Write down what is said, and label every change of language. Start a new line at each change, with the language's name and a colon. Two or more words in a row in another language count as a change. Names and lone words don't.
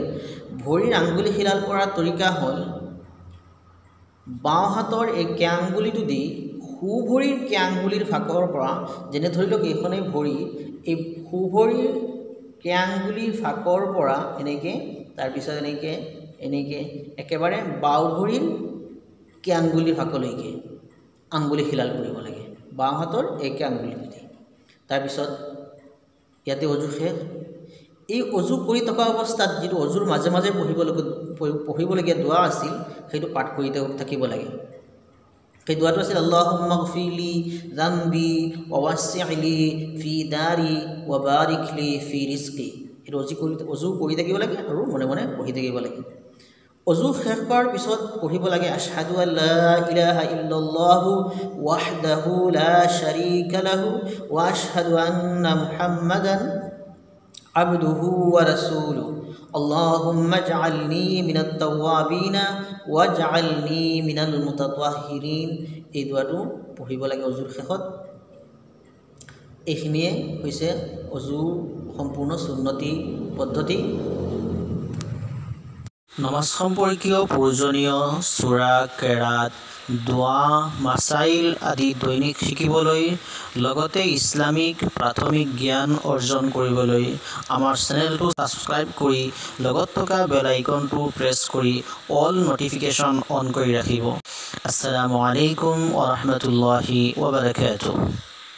Assamese: ভৰিৰ আঙুলি শিলাল কৰাৰ তৰিকা হ'ল বাওঁ হাতৰ এই কেঁ আঙুলিটো দি সোঁ ভৰিৰ কেঁ আঙুলিৰ ফাকৰ পৰা, যেনে ধৰি লওক এইখনেই ভৰি, এই সোঁ ভৰিৰ কেঁ আঙুলিৰ ফাকৰ পৰা এনেকৈ তাৰপিছত এনেকৈ একেবাৰে বাওঁ ভৰিৰ কেঁ আঙুলিৰ ফাকলৈকে আঙুলি শিলাল কৰিব লাগে বাওঁ হাতৰ এই কেঁ আঙুলিটো দি। তাৰপিছত ইয়াতে অজু শেষ। এই অজু কৰি থকা অৱস্থাত যিটো অজুৰ মাজে মাজে পঢ়িবলগীয়া দোৱা আছিল সেইটো পাঠ কৰি থাকিব লাগে। সেই দোৱাটো আছিল
Arabic: اللهم اغفر لي ذنبي ووسع لي في داري وبارك لي في رزقي.
Assamese: এইটো অজু কৰি থাকিব লাগে আৰু মনে মনে পঢ়ি থাকিব লাগে। অজু শেষ কৰাৰ পিছত পঢ়িব লাগে
Arabic: أشهد أن لا إله إلا الله وحده لا شريك له وأشهد أن محمدا عبده ورسوله اللهم اجعلني من التوابين واجعلني من المتطهرين.
Assamese: এই দোৱাটো পঢ়িব লাগে অজুৰ শেষত। এইখিনিয়ে হৈছে অজু সম্পূৰ্ণ সুন্নতি পদ্ধতি। নমাজ সম্পৰ্কীয় প্ৰয়োজনীয় সূৰা, কেৰাত, দোৱা, মাছাইল আদি দৈনিক শিকিবলৈ লগতে ইছলামিক প্ৰাথমিক জ্ঞান অৰ্জন কৰিবলৈ আমাৰ চেনেলটো ছাবস্ক্ৰাইব কৰি লগত থকা
English: bell iconটো press
Assamese: কৰি
English: all notification on
Assamese: কৰি ৰাখিব।
Arabic: السلام عليكم ورحمة الله وبركاته.